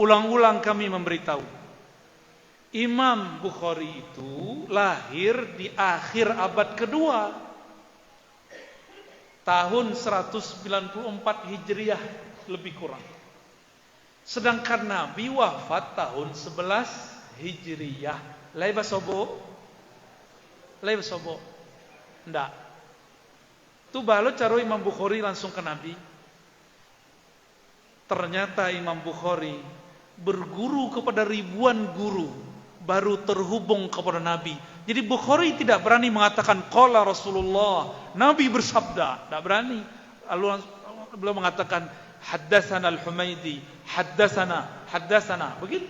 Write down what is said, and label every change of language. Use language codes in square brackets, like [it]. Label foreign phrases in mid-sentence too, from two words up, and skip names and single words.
[id] Berulang-ulang kami memberitahu. Imam Bukhari itu lahir di akhir abad kedua, tahun 194 Hijriah lebih kurang. Sedangkan Nabi wafat tahun 11 Hijriah. [min] Lai basobo? Ndak. Tu balo caro Imam Bukhari langsung ke Nabi. [id] Ternyata Imam Bukhari berguru kepada ribuan guru, baru terhubung kepada Nabi. Jadi Bukhari tidak berani mengatakan [ar] qala Rasulullah, [id] Nabi bersabda, tidak berani. Lalu beliau mengatakan [ar] haddatsana Al-Humaidi, haddatsana, [id] begitu.